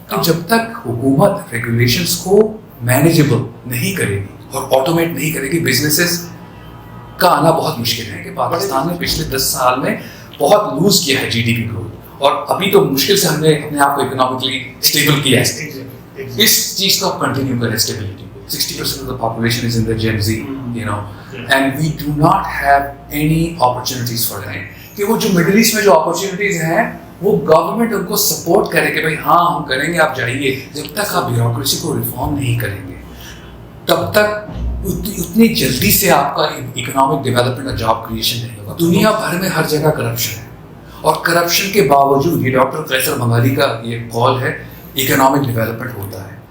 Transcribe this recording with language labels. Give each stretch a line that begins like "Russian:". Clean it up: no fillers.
Urdu: تو جب تک حکومت ریگولیشنس کو مینیجیبل نہیں کرے گی اور آٹومیٹ نہیں کرے گی بزنسز کا آنا بہت مشکل ہے. کہ پاکستان نے پچھلے 10 سال میں بہت لوز کیا ہے جی ڈی پی گروتھ اور ابھی تو مشکل سے ہم نے اپنے آپ کو اکنامکلی اسٹیبل کیا ہے. اس چیز کو کنٹینیو کریں stability.
English: 60% of the population is in the Gen Z, you know, and we do not have any opportunities for them.
Urdu: کہ وہ جو مڈل ایسٹ میں جو اپرچونیٹیز ہیں وہ گورنمنٹ ان کو سپورٹ کرے کہ بھائی ہاں ہم کریں گے آپ جائیے. جب تک آپ بیوروکریسی کو ریفارم نہیں کریں گے تب تک اتنی جلدی سے آپ کا اکنامک ڈیولپمنٹ اور جاب کریشن نہیں ہوگا. دنیا بھر میں ہر جگہ کرپشن ہے اور کرپشن کے باوجود یہ ڈاکٹر قیصر بنگالی کا یہ قول ہے اکنامک ڈیولپمنٹ ہوتا ہے.